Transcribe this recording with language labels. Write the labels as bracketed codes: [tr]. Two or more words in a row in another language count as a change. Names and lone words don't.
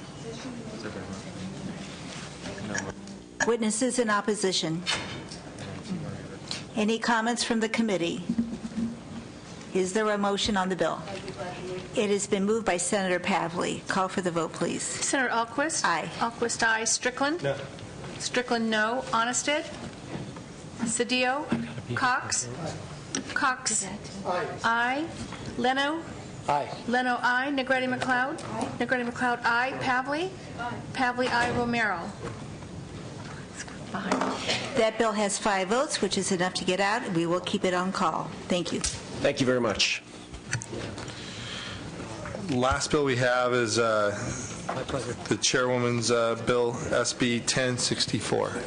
[en] Witnesses in opposition. Any comments from the committee? Is there a motion on the bill? It has been moved by Senator Pavley. Call for the vote, please. Senator Alquist? Aye. Alquist, aye. Strickland? No. Strickland, no. Honested? Cedillo? Cox? Cox? Aye. Leno? Aye. Leno, aye. Negretti McLeod? Negretti McLeod, aye. Pavley? Pavley, aye. Romero? That bill has 5 votes, which is enough to get out. We will keep it on call. Thank you. Thank you very much. Last bill we have is the Chairwoman's Bill SB 1064.